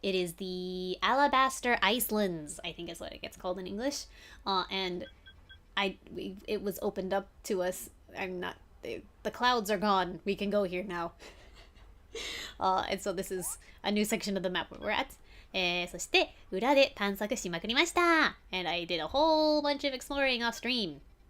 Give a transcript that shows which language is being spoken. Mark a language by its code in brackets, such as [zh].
[en] It is the Alabaster Icelands, I think is what it gets called in English. And it was opened up to us. The clouds are gone. We can go here now. And so this is a new section of the map where we're at. [ja] そして裏で探索しまくりました。 [en] And I did a whole bunch of exploring off stream.